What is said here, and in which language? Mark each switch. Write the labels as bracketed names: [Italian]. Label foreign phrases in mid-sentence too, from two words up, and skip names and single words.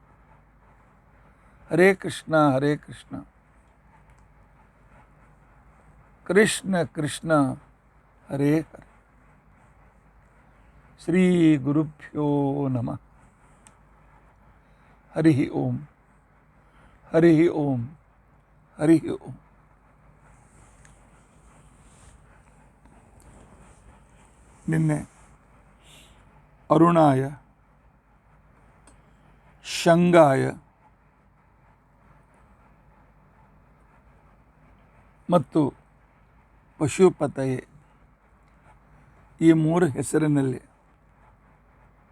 [Sanskrit] ಹರೇ ಕೃಷ್ಣ ಕೃಷ್ಣ ಕೃಷ್ಣ ಹರೇ ಹರೇ. ಶ್ರೀ ಗುರುಭ್ಯೋ ನಮಃ. ಹರಿ ಓಂ ಹರಿ ಓಂ ಹರಿ ಓಂ. [Kannada] ನಿನ್ನೆ [Sanskrit] ಅರುಣಾಯ ಶಂಗಾಯ [Kannada] ಮತ್ತು ಪಶುಪತಯೇ ಈ ಮೂರು ಹೆಸರಿನಲ್ಲಿ